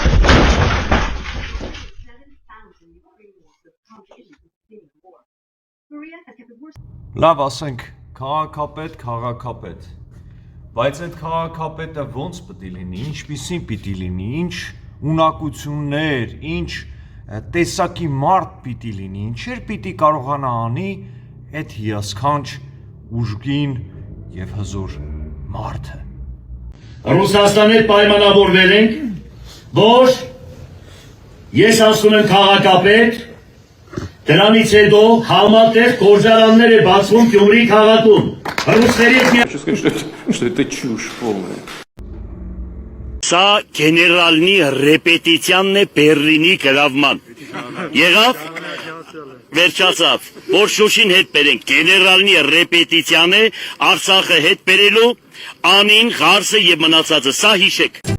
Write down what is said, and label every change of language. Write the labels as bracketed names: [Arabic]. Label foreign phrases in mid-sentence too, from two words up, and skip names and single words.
[Armenian] Լավ, ասենք, քաղաքապետ, բայց այդ քաղաքապետը ոնց պիտի լինի, ինչպիսին պիտի լինի, ինչ ունակություններ, ինչ տեսակի մարդ պիտի լինի, ինչեր պիտի կարողանա անի այդ հիասքանչ ուժգին և հզոր մարդը։ Ռուսաստանի հետ պայմանավորվել ենք, որ ես ասում եմ քաղաքապետ, դրանից հետո համատեղ գործարաններ է բացվում Գյումրի քաղաքում։ Ռուսների հետ [Russian] Хочу сказать, что это чушь полная. [Armenian] Սա [Russian] генеральный репетиция [Armenian] է Բեռլինի գրավման։ Եղավ, վերջացավ, որ Շուշին հետ բերենք, [Russian] генеральный репетиция [Armenian] է Արցախը հետ բերելու, անին, Ղարսը և մնացածը, սա հիշեք։